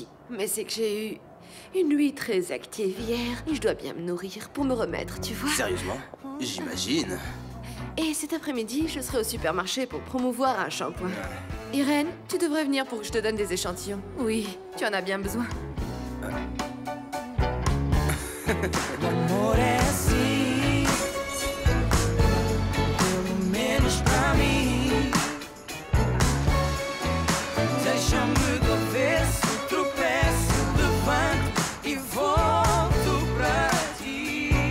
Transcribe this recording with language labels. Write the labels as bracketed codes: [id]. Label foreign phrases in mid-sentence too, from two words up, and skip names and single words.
[fr] Mais c'est que j'ai eu une nuit très active hier. Et je dois bien me nourrir pour me remettre, tu vois. Sérieusement? J'imagine. Et cet après-midi, je serai au supermarché pour promouvoir un shampoing. Irène, tu devrais venir pour que je te donne des échantillons. Oui, tu en as bien besoin. [pt] Amor é assim, pelo menos pra mim. Deixa-me do avesso, tropeço, levanto e volto pra ti.